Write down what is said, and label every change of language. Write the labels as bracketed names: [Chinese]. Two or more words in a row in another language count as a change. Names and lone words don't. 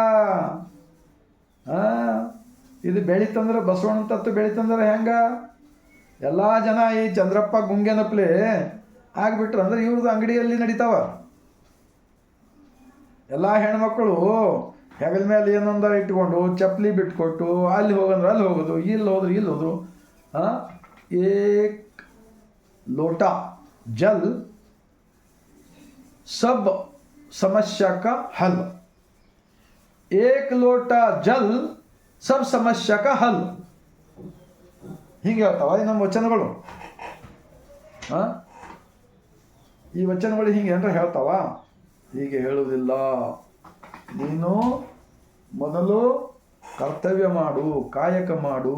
[Kannada] ಇದು ಬೆಳೀತಂದ್ರೆ ಬಸವಣ್ಣ ತತ್ವ ಬೆಳೀತಂದ್ರೆ ಹೆಂಗೆ ಎಲ್ಲ ಜನ ಈ ಚಂದ್ರಪ್ಪ ಗುಂಗೆನಪ್ಲೆ ಆಗಿಬಿಟ್ರು ಅಂದ್ರೆ ಇವ್ರದ್ದು ಅಂಗಡಿಯಲ್ಲಿ ನಡೀತಾವ. ಎಲ್ಲ ಹೆಣ್ಮಕ್ಳು ಹೆಗಲ ಮೇಲೆ ಏನೊಂದರ ಇಟ್ಕೊಂಡು ಚಪ್ಪಲಿ ಬಿಟ್ಕೊಟ್ಟು ಅಲ್ಲಿ ಹೋಗಂದ್ರೆ ಅಲ್ಲಿ ಹೋಗೋದು, ಇಲ್ಲಿ ಹೋದ್ರು ಇಲ್ಲಿ ಹೋದ್ರು. [Hindi] एक लोटा जल सब समस्या का हल, एक लोटा जल सब समस्या का हल. [Kannada] ಹೀಗೆ ಹೇಳ್ತಾವ ನಮ್ಮ ವಚನಗಳು. ಈ ವಚನಗಳು ಹೀಗೆ ಅಂದ್ರೆ ಹೇಳ್ತಾವ? ಹೀಗೆ ಹೇಳುವುದಿಲ್ಲ. ನೀನು ಮೊದಲು ಕರ್ತವ್ಯ ಮಾಡು, ಕಾಯಕ ಮಾಡು.